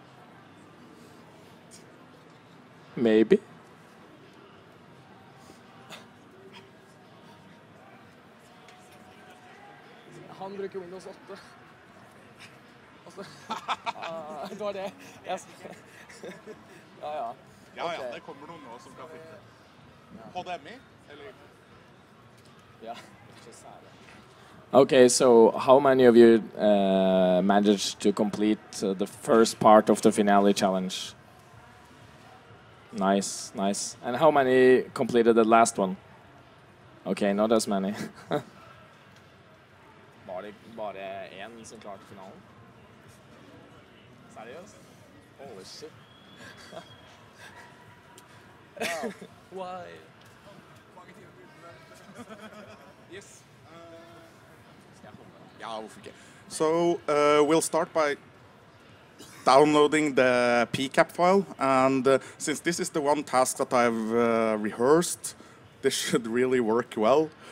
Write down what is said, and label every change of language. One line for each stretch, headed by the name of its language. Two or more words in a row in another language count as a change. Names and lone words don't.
English: Maybe.
Norwegian: Han bruker Windows 8. Altså, det var det. Yes. Ja. Ja, ja, det kommer noen nå som kan fikse. HDMI, eller? Ja, ikke særlig.
English: Okay, so how many of you managed to complete the first part of the finale challenge? Nice, nice. And how many completed the last one? Okay, not as many.
Norwegian: Bare en som klarte finalen? Seriøst?
English: Holy shit. Wow. Why? Yes. Yeah, so we'll start by downloading the pcap file, and since this is the one task that I've rehearsed, this should really work well.